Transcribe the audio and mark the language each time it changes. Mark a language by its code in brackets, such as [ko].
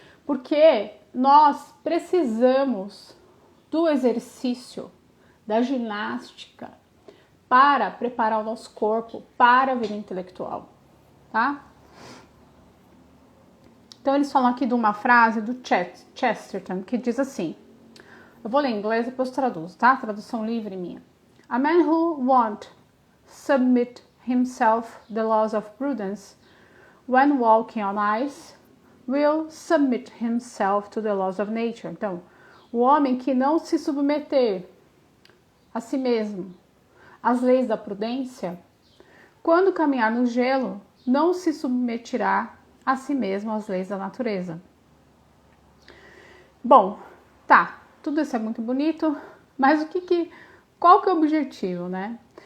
[pt] Porque nós precisamos do exercício, da ginástica, para preparar o nosso corpo para a vida intelectual, tá? Então, eles falam aqui de uma frase do Chesterton, que diz assim, eu vou ler em inglês e depois traduzo, tá? Tradução livre minha. [en] A man who won't submit himself the laws of prudence when walking on ice will submit himself to the laws of nature. [pt] Então, o homem que não se submeter a si mesmo às leis da prudência, quando caminhar no gelo, não se submeterá a si mesmo às leis da natureza. Bom, tá, tudo isso é muito bonito, mas qual que é o objetivo, né?